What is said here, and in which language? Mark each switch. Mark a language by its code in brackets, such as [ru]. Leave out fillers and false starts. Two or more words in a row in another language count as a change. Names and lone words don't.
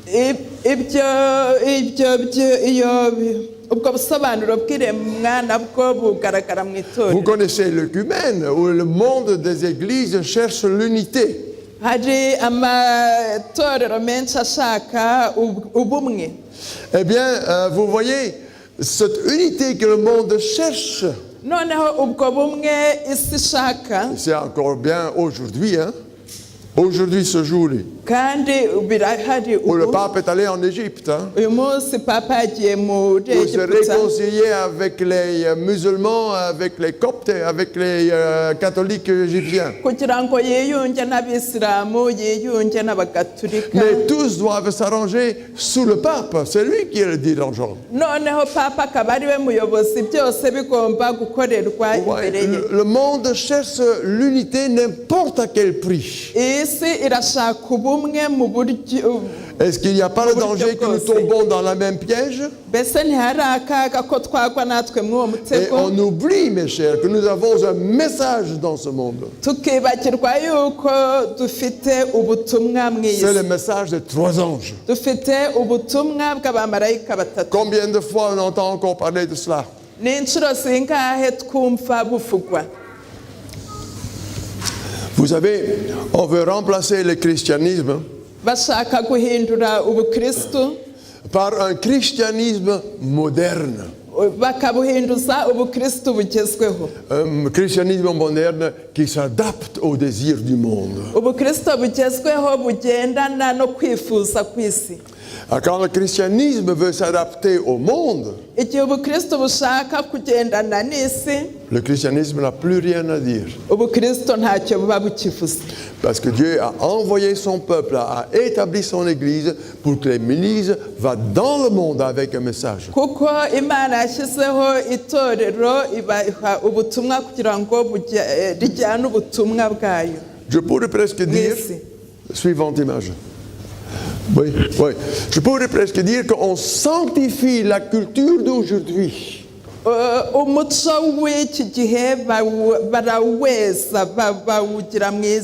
[rw] Ubwo busobanuro bw'iremwa nabwo bugaragara mu itorero. [fr] Vous connaissez l'œcumène, où le monde des églises cherche l'unité. [rw] Hari amatorero menshi ashaka ubumwe. [fr] Eh bien, vous voyez, cette unité que le monde cherche, [rw] Noneho ubwo bumwe isi ishaka [fr] c'est encore bien aujourd'hui, hein? Aujourd'hui, ce jour-là, [rw] kandi birahari [fr] où le [rw] ubu. [fr] pape est allé en Égypte, hein? [rw] Uyu munsi papa yagiye muri [fr] Pour se [rw] Egiputa [fr] réconcilier avec les musulmans, avec les coptes, avec les catholiques égyptiens. [rw] kugira ngo yiyunge n'abisilamu yiyunge n'abagatulika. [fr] Mais tous doivent s'arranger sous le pape. C'est lui qui est le dirigeant. [rw] Noneho papa akaba ari we muyobozi, byose bigomba gukorerwa [fr] Ouais, [rw] imbere ye. [fr] le monde cherche l'unité n'importe à quel prix. [rw] Isi irashaka ubumwe mu buryo. [fr] Est-ce qu'il n'y a pas le danger que nous tombons dans la même piège? [rw] Mbese ntihari akaga ko twagwa natwe mw'uwo [fr] Et [rw] mutego, [fr] on oublie, mes chers, que nous avons un message dans ce monde. [rw] tukibagirwa yuko dufite ubutumwa mu [fr] C'est [rw] isi. [fr] le message des 3 anges. [rw] Dufite ubutumwa bw'abamarayika batatu. [fr] Combien de fois on entend encore parler de cela? [rw] Ni inshuro zingahe twumva buvugwa? [fr] Vous savez, on veut remplacer le christianisme [rw] Bashaka guhindura ubukristu [fr] par un christianisme moderne. [rw] bakabuhinduza ubukristu bugezweho. [fr] Un christianisme moderne qui s'adapte aux désirs du monde. [rw] Ubukristu bugezweho bugendana no kwifuza kw'isi. [fr] Quand le christianisme veut s'adapter au monde, [rw] Igihe ubukristu bushaka kugendana n'isi, [fr] le christianisme n'a plus rien à dire. [rw] ubukristu ntacyo buba bukivuze. [fr] Parce que Dieu a envoyé son peuple, a établi son église pour que l'Église va dans le monde avec un message. [rw] Kuko Imana yashyizeho itorero ibaha ubutumwa kugira ngo rijyane ubutumwa bwayo. [fr] Je pourrais presque dire, Merci. suivante image. Oui, oui. Je pourrais presque dire qu'on sanctifie la culture d'aujourd'hui. [rw] Umuco w'iki gihe baraweza bawugira mwiza.